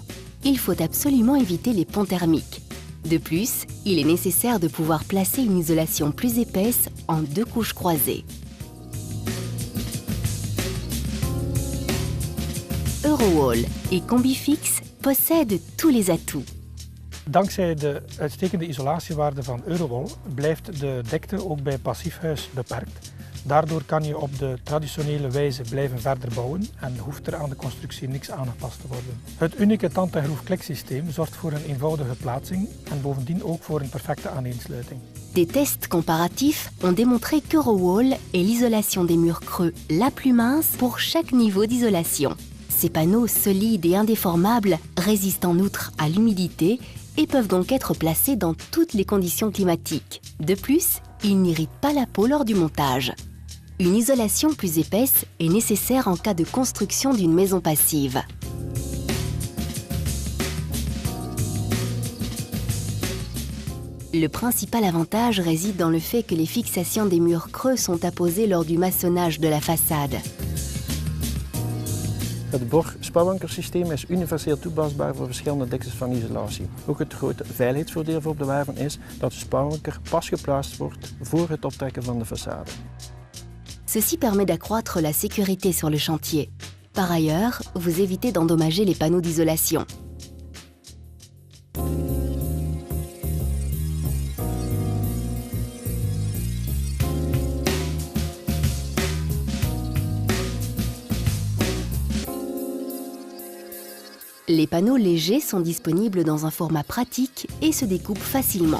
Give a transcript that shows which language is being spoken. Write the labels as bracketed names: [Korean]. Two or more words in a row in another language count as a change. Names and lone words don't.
[French] Il faut absolument éviter les ponts thermiques. De plus, il est nécessaire de pouvoir placer une isolation plus épaisse en 2 couches croisées. Eurowall et Combifix possèdent tous les atouts. [Dutch] Dankzij de uitstekende isolatiewaarde van Eurowall blijft de dekte ook bij passiefhuis beperkt. Daardoor kan je op de traditionele wijze blijven verder bouwen en hoeft er aan de constructie niks aangepast te worden. Het unieke tand- en groefkliksysteem zorgt voor een eenvoudige plaatsing en bovendien ook voor een perfecte aaneensluiting. [French] Des tests comparatifs ont démontré qu'Eurowall est l'isolation des murs creux la plus mince pour chaque niveau d'isolation. Ces panneaux solides et indéformables résistent en outre à l'humidité et peuvent donc être placés dans toutes les conditions climatiques. De plus, ils n'irritent pas la peau lors du montage. Une isolation plus épaisse est nécessaire en cas de construction d'une maison passive. Le principal avantage réside dans le fait que les fixations des murs creux sont apposées lors du maçonnage de la façade. [Dutch] Het Borg-spouwankersysteem is universeel toepasbaar voor verschillende diktes van isolatie. Ook het grote veiligheidsvoordeel voor op de werven is dat de spouwanker pas geplaatst wordt voor het optrekken van de façade. [French] Ceci permet d'accroître la sécurité sur le chantier. Par ailleurs, vous évitez d'endommager les panneaux d'isolation. Les panneaux légers sont disponibles dans un format pratique et se découpent facilement.